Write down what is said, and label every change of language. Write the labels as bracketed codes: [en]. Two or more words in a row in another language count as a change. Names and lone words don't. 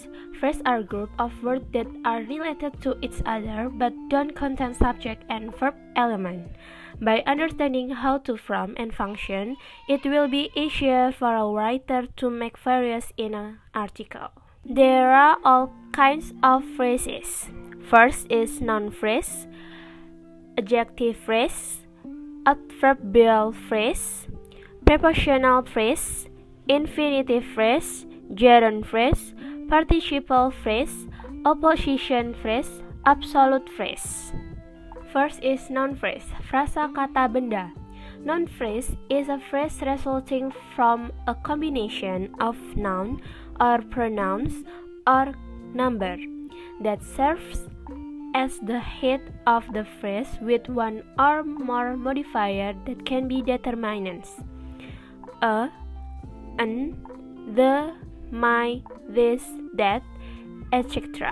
[en] Phrase are group of words that are related to each other but don't contain subject and verb element. By understanding how to form and function, it will be easier for a writer to make various in an article. There are all kinds of phrases. First is noun phrase, adjective phrase, adverbial phrase, prepositional phrase, infinitive phrase, gerund phrase, participle phrase, opposition phrase, absolute phrase. First is noun phrase, [id] frasa kata benda. [en] Noun phrase is a phrase resulting from a combination of noun or pronouns or number that serves as the head of the phrase with one or more modifier that can be determinants: a, an, the, my, this, that, etc.